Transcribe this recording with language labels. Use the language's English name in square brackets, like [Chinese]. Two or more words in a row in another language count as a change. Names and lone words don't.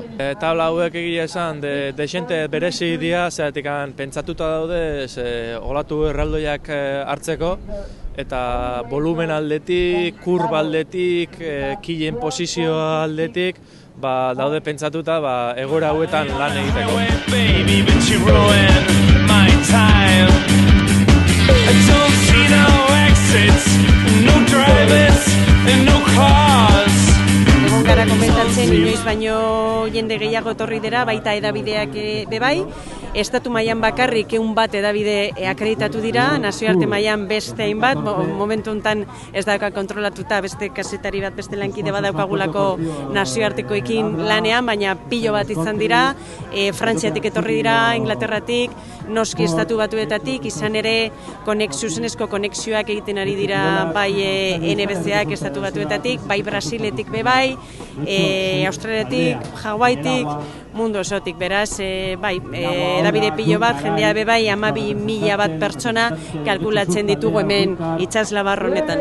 [Basque] Tabla hauek egia esan desente berezi dira, zeratik pentsatuta daude olatu erraldoiak hartzeko, eta volumen aldetik, kurba aldetik, kilen posizioa aldetik, daude pentsatuta egoera hauetan lan egiteko. [English] I don't see no exits, no drivers and no cars. [Basque] Egon gara komentatzen inoiz baino jende gehiago etorri dira, baita edabideak bebai. Estatu mailan bakarrik 100 edabide akreditatu dira, nazioarte mailan beste hainbat, momentu honetan ez dauka kontrolatuta beste kazetari bat, beste lankide bat daukagulako nazioartekoekin lanean, baina pilo bat izan dira, Frantziatik etorri dira, Inglaterratik, noski Estatu Batuetatik, izan ere zuzenezko konexioak egiten ari dira bai NBC-ak Estatu Batuetatik, bai Brasiletik bebai, Australiatik, Hawaiitik, mundu osotik, beraz, bai, edabide pilo bat, jendea bebai 12.000 bat pertsona kalkulatzen ditugu hemen itsaslabar honetan.